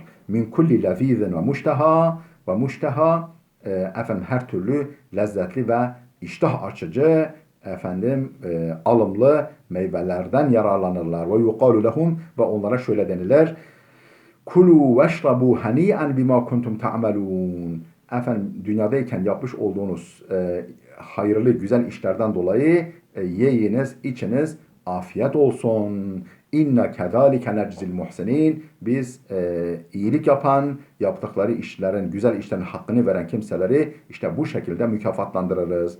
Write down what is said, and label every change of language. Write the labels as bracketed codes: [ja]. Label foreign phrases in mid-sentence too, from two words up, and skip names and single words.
[ar] من كل لذيذ ومشتهى [tr] her türlü lezzetli ve iştah açıcı alımlı meyvelerden yararlanırlar. [ar] ويقال لهم, [tr] ve onlara şöyle denilir. [ar] كلوا واشربوا هنيئا بما كنتم تعملون. [tr] Dünyadayken yapmış olduğunuz hayırlı güzel işlerden dolayı yiyiniz, içiniz, afiyet olsun. [ar] إنا كذلك نجزي المحسنين. [tr] Biz iyilik yapan, yaptıkları işlerin, güzel işlerin hakkını veren kimseleri işte bu şekilde mükafatlandırırız.